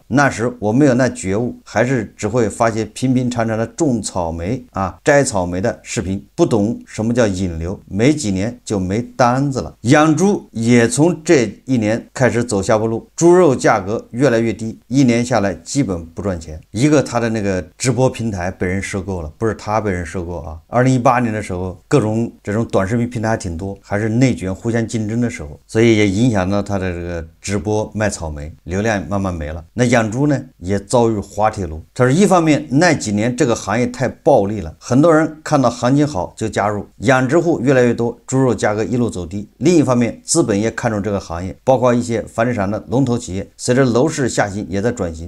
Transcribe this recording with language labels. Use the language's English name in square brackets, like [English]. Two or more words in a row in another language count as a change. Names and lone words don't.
[Chinese] 那時我沒有那覺悟，還是只會發些平平常常的種草莓啊、摘草莓的視頻，不懂什麼叫引流，沒幾年就沒單子了。養豬也從這一年開始走下坡路，豬肉價格越來越低，一年下來基本不賺錢。一個他的那個直播平台被人收購了，不是他被人收购啊。2018年的时候，各种这种短视频平台还挺多，还是内卷互相竞爭的时候，所以也影響到他的這個直播賣草莓，流量慢慢沒了。那養豬呢也遭遇滑鐵盧。他說一方面那幾年這個行業太暴利了，很多人看到行情好就加入，養殖戶越來越多，豬肉價格一路走低。另一方面資本也看重這個行業，包括一些房地產的龍頭企業，隨着樓市下行也在轉型。